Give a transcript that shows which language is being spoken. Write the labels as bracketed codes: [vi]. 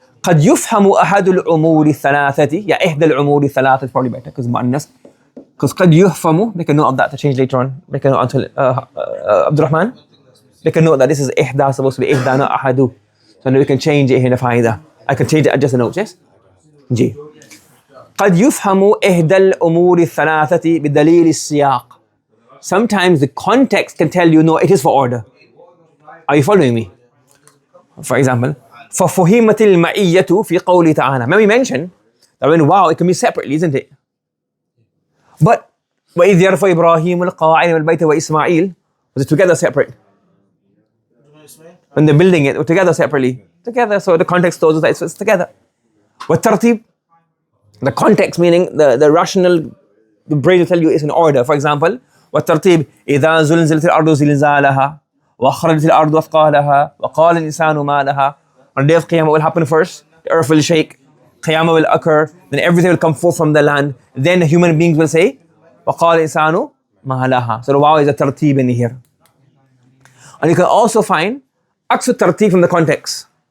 [ar] قد يفهم أحد الأمور الثلاثة. [en] Yeah, [ar] إحدى الأمور الثلاثة [en] is probably better because مؤنث. Because [ar] قد يفهم, [en] make a note of that to change later on. Make a note until Abdurrahman. Make a note that this is إحدى supposed to be إحدى, not أحد. So now we can change it here in the faida. I can change it at just a note, yes? G. [ar] قد يفهم إحدى الأمور الثلاثة بدليل السياق. [en] Sometimes the context can tell you, no, it is for order. Are you following me? For example, [ar] فَفُهِمَتِ الْمَعِيَّةُ فِي قَوْلِ تَعَالَى. [en] Remember we mentioned that when wow, it can be separately, isn't it? [ar] But وَإِذْ يَرْفَعُ إِبْرَاهِيمُ الْقَوَاعِدَ مِنَ الْبَيْتِ وَإِسْمَاعِيلُ, [en] was it together, separate? When they're building it, or together, separately? Together, so the context tells us that it's together. وَالتَّرْتِيب, the context meaning the rational, the brain will tell you it's in order. For example, [ar] وَالتَّرْتِيب إِذَا زُلْزِلَتِ الْأَرْضُ زِلْزَالَهَا وَأَخْرَجَتِ الْأَرْضُ أَثْقَالَهَا وَقَالَ الْإِنسَانُ مَا لَهَا. [en] On the day of Qiyamah, what will happen first? The earth will shake, Qiyamah will occur, then everything will come forth from the land. Then human beings will say, [ar] وَقَالَ الْإِنسَانُ مَا لَهَا. [en] So the wow is a tartib in here. And you can also find aqsu tartib from the context.